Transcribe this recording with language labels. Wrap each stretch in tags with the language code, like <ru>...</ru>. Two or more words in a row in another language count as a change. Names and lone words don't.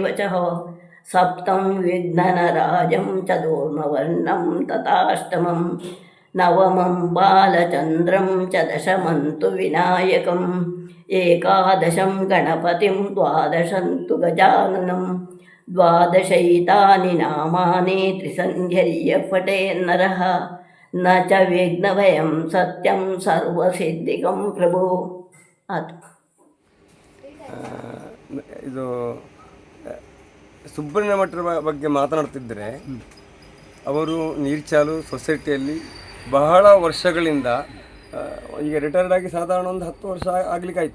<sa>च सप्तं विघ्ननराजं चतुर्मवर्णं तथाष्टमं नवमं बालचन्द्रं च दशमं तु विनायकम् एकादशं गणपतिं द्वादशं तु गजाननं द्वादशैतानि नामानि त्रिसन्ध्यर्य पठेन्नरः न च विघ्नभयं सत्यं सर्वसिद्धिकं प्रभु ಅದು</sa> <kn>ಇದು ಸುಬ್ರಹ್ಮಣ್ಯ ಮಠದ ಬಗ್ಗೆ ಮಾತನಾಡ್ತಿದ್ದರೆ ಅವರು ನೀರ್ಚಾಲು ಸೊಸೈಟಿಯಲ್ಲಿ ಬಹಳ ವರ್ಷಗಳಿಂದ ಈಗ ರಿಟೈರ್ಡ್ ಆಗಿ ಸಾಧಾರಣ ಒಂದು 10 ವರ್ಷ ಆಗಲಿಕ್ಕಾಯಿತು.</kn>